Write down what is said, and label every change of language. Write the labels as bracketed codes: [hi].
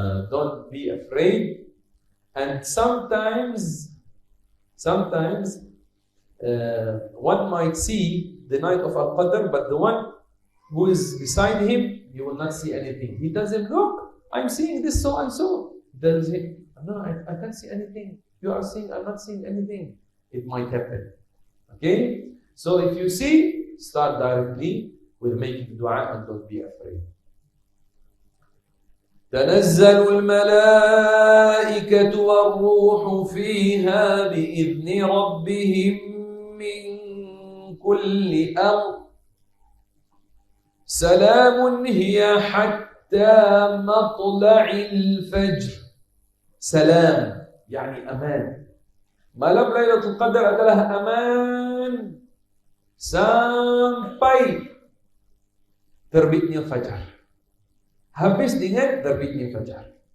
[en] Don't be afraid. And sometimes one might see the night of Al-Qadr, but the one who is beside him, he will not see anything. He tells him, look, I'm seeing this so and so. He tells him, no, I can't see anything. You are seeing, I'm not seeing anything. It might happen. Okay? So if you see, start directly with making dua and don't be afraid. [ar] تنزل الملائكة والروح فيها بإذن ربهم من كل أمر سلام هي حتى مطلع الفجر. سلام يعني أمان. [ms] Malam Lailatul Qadar adalah aman sampai terbitnya fajar. Habis dengan terbitnya fajar.